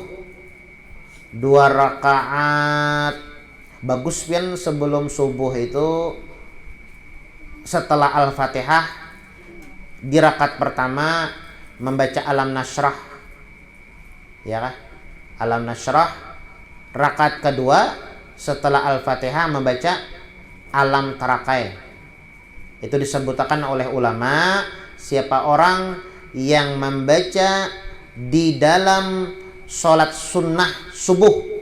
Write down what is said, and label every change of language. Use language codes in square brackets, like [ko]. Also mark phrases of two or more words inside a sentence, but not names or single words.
[id] 2 rakaat bagus pian sebelum subuh itu setelah Al-Fatihah. Di rakaat pertama membaca Alam Nashrah. Ya kah? Alam Nashrah. Rakaat kedua setelah Al-Fatihah membaca Alam Tarakai. Itu disebutkan oleh ulama, siapa orang yang membaca di dalam sholat sunnah subuh,